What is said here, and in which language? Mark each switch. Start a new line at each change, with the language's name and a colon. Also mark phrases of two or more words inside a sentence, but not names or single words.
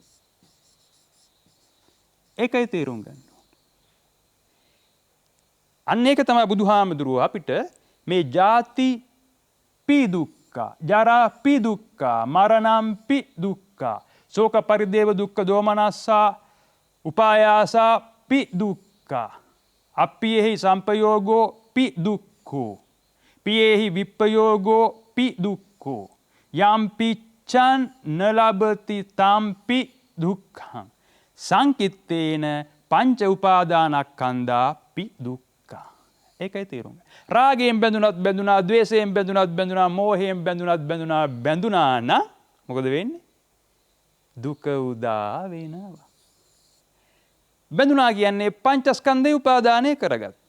Sinhala: ඒකයි තේරුම් ගන්න. අන්න ඒක තමයි බුදුහාමුදුරුවෝ අපිට මේ
Pali: ජාති පි දුක්ඛ, ජරා පි දුක්ඛ, මරණම් පි දුක්ඛ, ශෝක පරිදේව දුක්ඛ දෝමනස්සා උපායාසා පි දුක්ඛ, අප්පියෙහි සම්පයෝගෝ පි දුක්ඛෝ, පියෙහි විප්පයෝගෝ පි දුක්ඛෝ, යම් පිච්ඡන් නලබති තම්පි දුක්ඛං සංකිත්තේන පංච උපාදානස්කන්ධා පි දුක්ඛ.
Sinhala: ඒකයි තේරුම. රාගයෙන් බැඳුනා, ද්වේෂයෙන් බැඳුනා, මෝහයෙන් බැඳුනා නම් මොකද වෙන්නේ? දුක උදා වෙනවා. බැඳුනා කියන්නේ පංචස්කන්ධේ උපාදානය කරගත්තා.